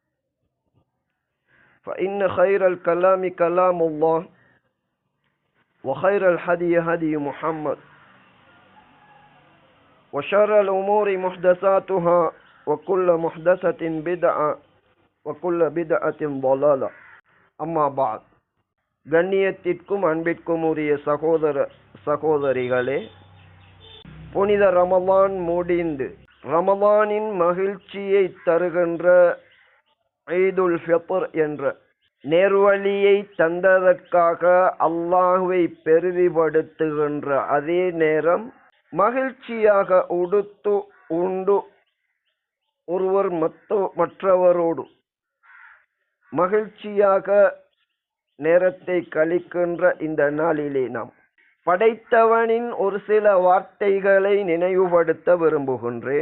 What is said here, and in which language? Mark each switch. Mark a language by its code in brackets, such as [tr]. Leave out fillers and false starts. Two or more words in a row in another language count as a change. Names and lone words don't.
[ar] فإن خير الكلام كلام الله وخير الهدي هدي محمد وشر الأمور محدثاتها وكل محدثة بدعة وكل بدعة ضلالة أما بعد [ta] கண்ணியத்திற்கும் அன்பிற்கும் உரிய சகோதர சகோதரிகளே, புனித ரமலான் முடிந்து ரமலானின் மகிழ்ச்சியை தருகின்ற ஈதுல் ஃபித்ர் என்ற நேர்வழியை தந்ததற்காக அல்லாஹ்வை பெருமைப்படுத்துகின்ற அதே நேரம் மகிழ்ச்சியாக உடுத்து உண்டு ஒருவர் மற்றவரோடு மகிழ்ச்சியாக நேரத்தை கழிக்கின்ற இந்த நாளிலே நாம் படைத்தவனின் ஒரு சில வார்த்தைகளை நினைவுபடுத்த விரும்புகின்றேன்.